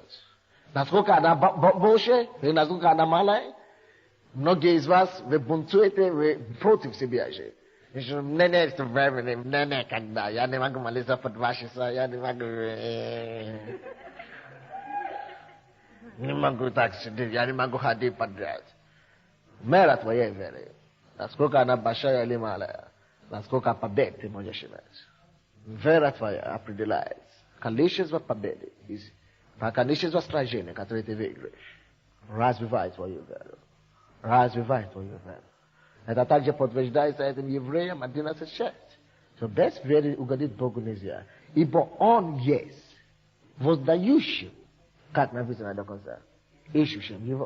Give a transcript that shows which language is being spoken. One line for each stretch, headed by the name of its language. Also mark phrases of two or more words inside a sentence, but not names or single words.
Russian: Насколько она больше, и насколько она малая, многие из вас, вы бунтуете, вы против себя же. Не, когда. Я не могу молиться по 2 часа, я не могу... Не могу так сидеть, я не могу ходить подряд. Мера твоей веры. Naskoka na bashaya limala. Naskoka pabete moja shimaji. Вера твоя определяет. Количество победы. Количество сражений, которые ты выиграешь. Развивай твою веру. Развивай твою веру. Это также подтверждается этим евреям 11:6. Что без веры угодить Богу нельзя. Ибо Он есть воздающим, как написано до конца, ищущим Его.